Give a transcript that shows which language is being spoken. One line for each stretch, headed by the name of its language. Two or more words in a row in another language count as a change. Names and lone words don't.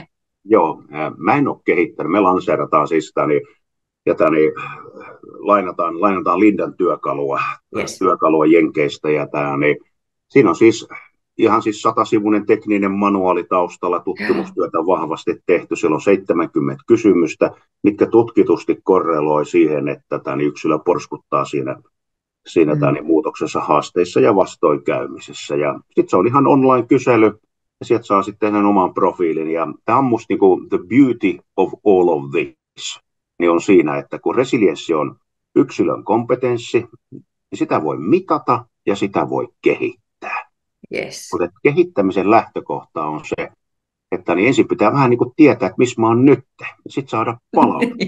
Finnish: Joo, mä en ole kehittänyt. Me lanseerataan siis lainataan Lindan työkalua Jenkeistä ja siinä on siis ihan 100-sivuinen tekninen manuaali taustalla, tutkimustyötä vahvasti tehty. Siellä on 70 kysymystä, mitkä tutkitusti korreloi siihen, että yksilö porskuttaa siinä muutoksessa, haasteissa ja vastoinkäymisessä. Ja sitten se on ihan online-kysely, ja sieltä saa sitten tehdä oman profiilin. Ja tämä on musta
English: the beauty of all of this,
Finnish: niin on siinä, että kun resilienssi on yksilön kompetenssi, niin sitä voi mitata ja sitä voi kehittää. Yes. Mutta kehittämisen lähtökohta on se, että ensin pitää vähän tietää, että missä mä oon nyt, ja sitten saada palautetta.